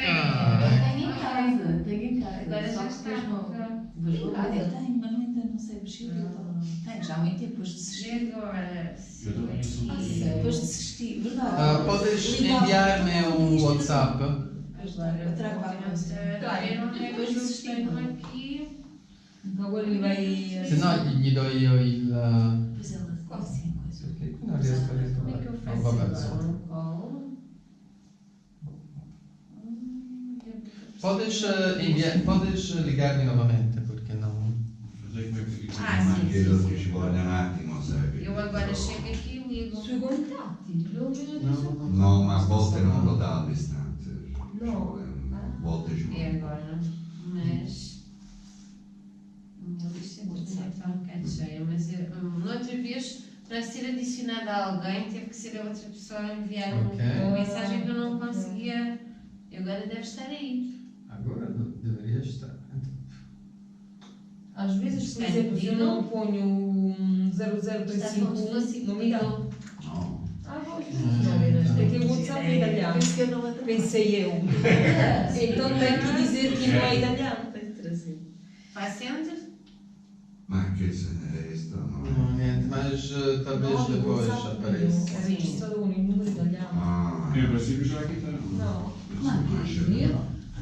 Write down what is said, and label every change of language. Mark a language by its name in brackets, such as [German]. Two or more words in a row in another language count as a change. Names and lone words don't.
[Portuguese] Tenho em casa, tenho Eu tenho, mas ainda não sei mexer. Tenho já há muito tempo, depois desisti. E agora, Eu também sou Depois desisti, verdade. Podes enviar-me um WhatsApp? Eu trago para a coisa. depois desisti aqui. Então agora ele vai. [Italian] Se no gli do io il... [Portuguese] Pois ela assim, coisa. [Italian] Perché qui non riesco a [Portuguese] Como é que eu [Italian] ritrovare. [Portuguese] faço [Italian] Vabbè, [Portuguese] agora [Italian] insomma. [Portuguese] um call? [Italian] Podes ligarmi nuovamente perché non... [Portuguese] Mas é como é que fica? Ah, [Italian] Ma [Portuguese] sim, [Italian] che [Portuguese] sim, [Italian] lo [Portuguese] sim. [Italian] ci vuole un attimo, sai. [Portuguese] Eu agora chego aqui e ligo. [Italian] Sui contatti, lo vedo. No, ma a volte non lo dà all'istante. Ci No. vuole a volte ci [Portuguese] E [Italian] vuole. [Portuguese] agora? Mas. A lista de internet está um bocado cheia, mas noutra vez, para ser adicionada a alguém, teve que ser a outra pessoa a enviar Ok. uma mensagem que eu não conseguia. E agora deve estar aí. Agora deveria estar. Às vezes, por Sim. exemplo, se eu não ponho Está como se 0035, fosse não me dá. [Italian] No. [Portuguese] Ah, pois, não, é que o WhatsApp é italiano. Penso que eu não atendo. Pensei eu. Então tem que dizer que não é italiano. Tenho que trazer. Faz enter? [Italian] Ma che se ne resta? No, No. niente, [Portuguese] mas talvez depois apareça. É registrado com o número italiano. Ah, Em princípio já aqui está. Não. Não, acho eu.